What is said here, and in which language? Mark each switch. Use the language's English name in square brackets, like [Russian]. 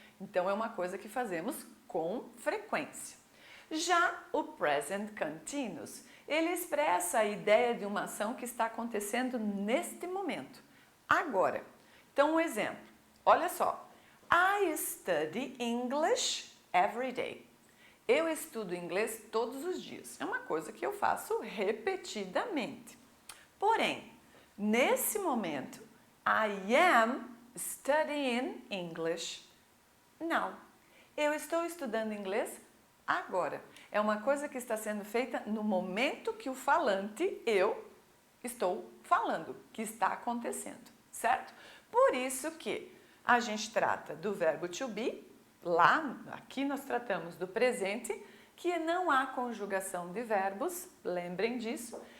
[Portuguese] Então, é uma coisa que fazemos com frequência. Já o Present Continuous, ele expressa a ideia de uma ação que está acontecendo neste momento. Agora, então um exemplo, olha só, [English] I study English every day. [Portuguese] Eu estudo inglês todos os dias, é uma coisa que eu faço repetidamente. Porém, nesse momento, [English] I am studying English now. [Portuguese] Eu estou estudando inglês agora. É uma coisa que está sendo feita no momento que o falante, eu, estou falando, que está acontecendo. Certo? Por isso que a gente trata do verbo to be, aqui nós tratamos do presente, que não há conjugação de verbos, lembrem disso.